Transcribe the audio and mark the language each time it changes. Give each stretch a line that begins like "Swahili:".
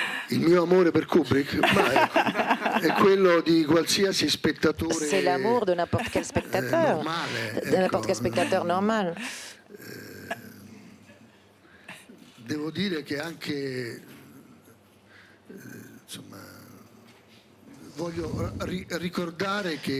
Italian: Il mio amore per Kubrick è quello di qualsiasi spettatore.
French: C'est l'amour de n'importe quel spectateur, de n'importe quel spectateur normal.
Italian: Devo dire che anche insomma voglio ricordare che